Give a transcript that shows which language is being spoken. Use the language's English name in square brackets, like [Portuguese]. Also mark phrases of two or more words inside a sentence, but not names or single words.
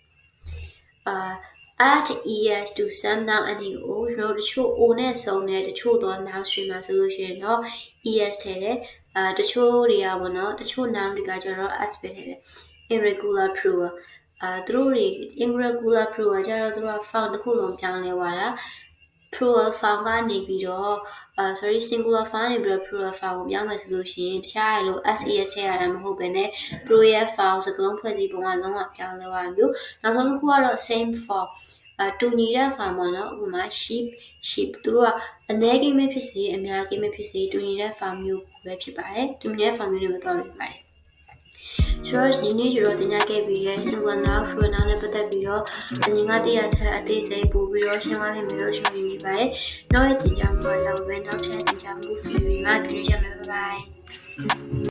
[English] add es to some noun ending o [Burmese] ကျွန်တော်တချို့ o နဲ့ဆုံးတဲ့တချို့သော noun တွေမှာဆိုလို့ရှိရင်တော့ es ထည့်တယ်တချို့တွေကဗောနော်တချို့ noun တွေကကျတော့ s ပဲထည့်တယ် [English] irregular plural [Burmese] သူတို့တွေ [English] irregular plural [Burmese] ကျတော့သူတို့က form တစ်ခုလုံးပြောင်းလဲသွားတာ [English] plural form [Burmese] ကနေပြီးတော့ [English] singular form [Burmese] နေပြီးတော့ [English] plural form [Burmese] ကိုပြောင်းမယ်ဆိုလို့ရှိရင်တခြားရဲ့လို့ ses ထည့်ရ တာမဟုတ်ဘဲနဲ့ [English] plural form [Burmese] စကားလုံးဖွဲ့စည်းပုံကလုံးဝပြောင်းလဲသွားမျိုးနောက်ဆုံးတစ်ခုကတော့ [English] same form [Burmese] တူညီတဲ့ form ပေါ့နော်ဥပမာ sheep သူတို့ကအနည်းကိမဲ့ဖြစ်စေအများကိမဲ့ဖြစ်စေတူညီတဲ့ form မျိုးပဲဖြစ်ပါတယ်တူညီတဲ့ form မျိုးတွေပဲသွားဖြစ်ပါတယ်ဆိုတော့ဒီနေ့ကျတော့တင်ပြခဲ့ပြီးတဲ့ [English] singular noun plural noun [Burmese] နဲ့ပတ်သက်ပြီးတော့အရင်ကတည်းကထပ်အသေးစိတ်ပို့ပြီးတော့ရှင်းပါလိမ့်မယ်လို့ရှင်းပြနေပါတယ်နောက်ရဲ့တင်ပြမှာတော့ပဲနောက်ထပ်တင်ပြမှု theory မှာပြန်ကြမယ် [English] bye bye